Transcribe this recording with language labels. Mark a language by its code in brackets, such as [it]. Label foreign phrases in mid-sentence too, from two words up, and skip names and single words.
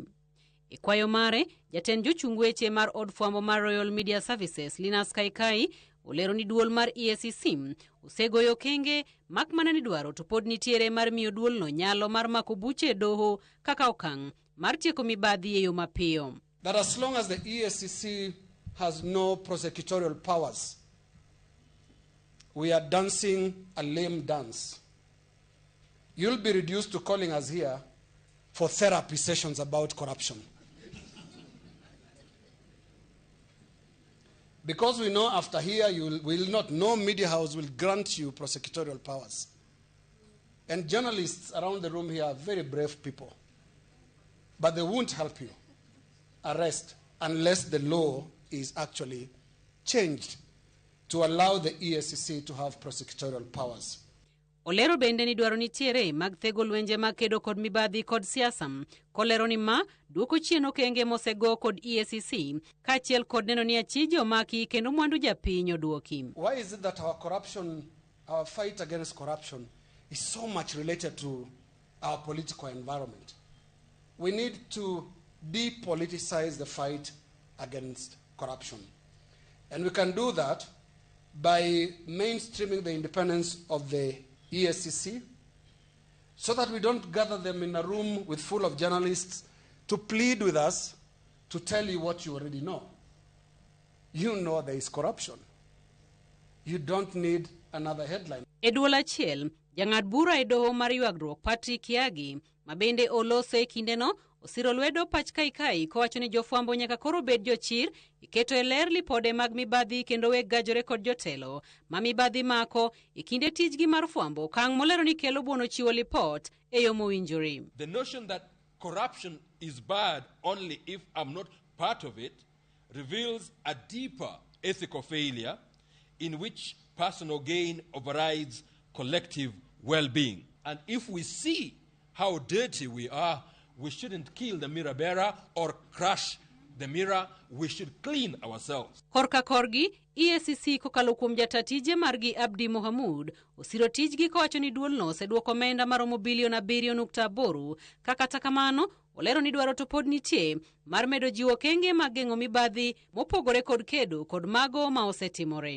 [luo] E kwayo mare, jatend jochung weche mar od fwambo mar Royal Media Services Linus Kaikai olero ni duol mar EACC osegoyo kenge mak mana ni dwaro to pod nitiere mar miyo duol no nyalo mar mako buche doho kaka okang' mar tieko mibadhi e yo mapiyo. [en] That as long as the EACC has no prosecutorial powers, we are dancing a lame dance. You'll be reduced to calling us here for therapy sessions about corruption. Because we know after here you will not, no media house will grant you prosecutorial powers. And journalists around the room here are very brave people. But they won't help you arrest unless the law is actually changed to allow the EACC to have prosecutorial powers. [luo] Olero bende ni dwaro nitiere mag thego lwenje mag kedo kod mibadhi kod siasa kolero ni ma duoko chien okenge mosego kod EACC kaachiel kod neno ni achije omaki kendo mwandu japiny oduoki. [en] Why is it that our fight against corruption is so much related to our political environment? We need to depoliticize the fight against corruption. And we can do that by mainstreaming the independence of the EACC, so that we don't gather them in a room with full of journalists to plead with us to tell you what you already know. You know there is corruption. You don't need another headline. [luo] E duol achiel, jang'ad bura e doho mar ywagruok Patrick Yagi, mabende olose kindeno, osiro lwedo pach Kaikai kowacho ni jofwambo nyaka koro bed jochir iketo e ler lipode mag mibadhi kendo weg gajore kod jotelo ma mibadhi mako e kinde tijgi mar fwambo kang' molero ni kelo buono chiwo lipot e yo mowinjore. [en] The notion that corruption is bad only if I'm not part of it reveals a deeper ethical failure in which personal gain overrides collective well-being. And if we see how dirty we are, we shouldn't kill the mirror bearer or crush the mirror. We should clean ourselves. [luo] Korka korgi, EACC kokalo kuom jatatije margi Abdi Mohamud osiro tijgi kowacho ni duol no oseduoko omenda maromo bilion 7.8 kata kamano olero ni dwaro to pod nitie mar medo jiwo kenge mag geng'o mibadhi mopogore kod kedo kod mago ma osetimore.